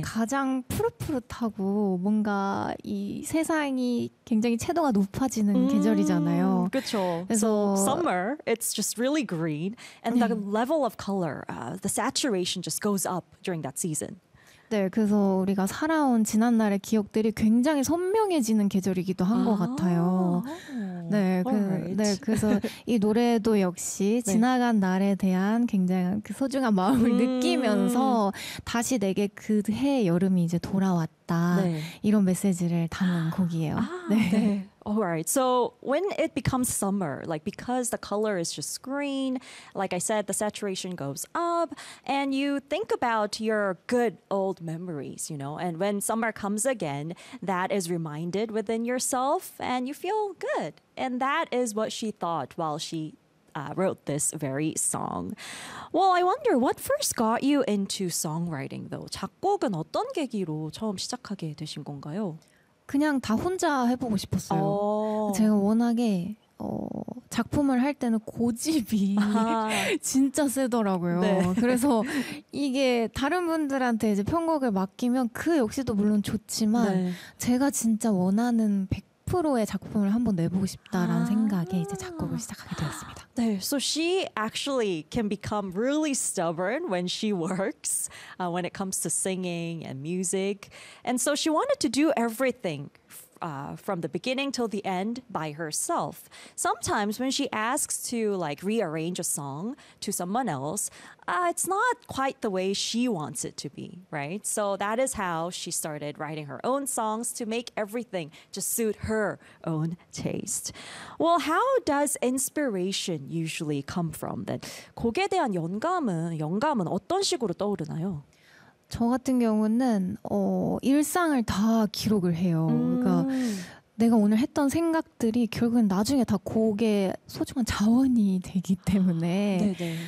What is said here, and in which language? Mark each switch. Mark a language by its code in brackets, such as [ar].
[ko] 가장 푸릇푸릇하고 뭔가 이 세상이 굉장히 채도가 높아지는 계절이잖아요. 그렇죠. [en] So summer, it's just really green and 네. the level of color, the saturation just goes up during that season. [ko] 네, 그래서 우리가 살아온 지난날의 기억들이 굉장히 선명해지는 계절이기도 한 것 같아요. 네, 네, 그래서 이 노래도 역시 네. 지나간 날에 대한 굉장히 그 소중한 마음을 느끼면서 다시 내게 그해 여름이 이제 돌아왔다 네. 이런 메시지를 담은 곡이에요. 네. 네. [en] Alright, so when it becomes summer, like because the color is just green, like I said, the saturation goes up, and you think about your good old memories, you know, and when summer comes again, that is reminded within yourself, and you feel good. And that is what she thought while she wrote this very song. Well, I wonder, what first got you into songwriting, though? [ko] 작곡은 어떤 계기로 처음 시작하게 되신 건가요? 그냥 다 혼자 해보고 싶었어요. 제가 워낙에 작품을 할 때는 고집이 진짜 세더라고요. 네. 그래서 이게 다른 분들한테 이제 편곡을 맡기면 그 역시도 물론 좋지만 네. 제가 진짜 원하는 100%의 작품을 한번 내보고 싶다라는 생각에 이제 작곡을 시작하게 되었습니다. [en] 네, so she actually can become really stubborn when she works, when it comes to singing and music. And so she wanted to do everything from the beginning till the end by herself. Sometimes when she asks to like rearrange a song to someone else, it's not quite the way she wants it to be, right? So that is how she started writing her own songs to make everything just suit her own taste. Well, how does inspiration usually come from then? [ko] 곡에 대한 영감은 어떤 식으로 떠오르나요? 저 같은 경우는 일상을 다 기록을 해요. 그러니까 내가 오늘 했던 생각들이 결국엔 나중에 다 곡의 소중한 자원이 되기 때문에 네.